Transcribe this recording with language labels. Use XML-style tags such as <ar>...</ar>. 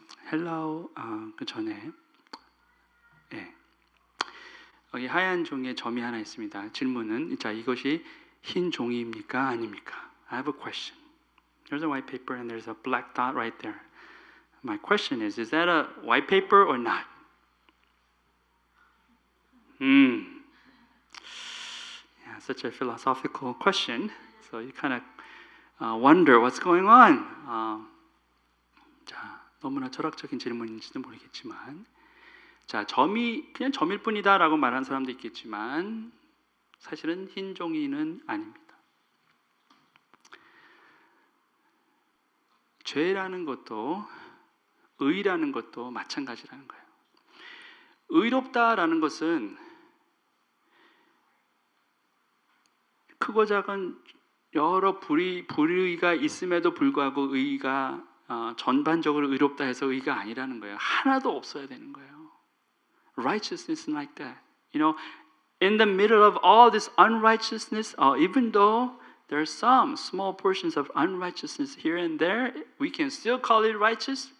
<ko>헬라어 그 전에 여기 하얀 종이에 점이 하나 있습니다. 질문은 자, 이것이 흰 종이입니까? 아닙니까?</ko> <en>I have a question. There's a white paper and there's a black dot right there. My question is that a white paper or not? Yeah, such a philosophical question. So you kind of wonder what's going on.</en> <ko>자, 너무나 철학적인 질문인지도 모르겠지만, 자, 점이 그냥 점일 뿐이다라고 말하는 사람도 있겠지만, 사실은 흰 종이는 아닙니다. 죄라는 것도 의라는 것도 마찬가지라는 거예요. 의롭다라는 것은 크고 작은 여러 불의가 있음에도 불구하고 의가 전반적으로 의롭다 해서 의가 아니라는 거예요. 하나도 없어야 되는 거예요.</ko> <en>Righteousness is like that. You know, in the middle of all this unrighteousness, even though there are some small portions of unrighteousness here and there, we can still call it righteous?</en>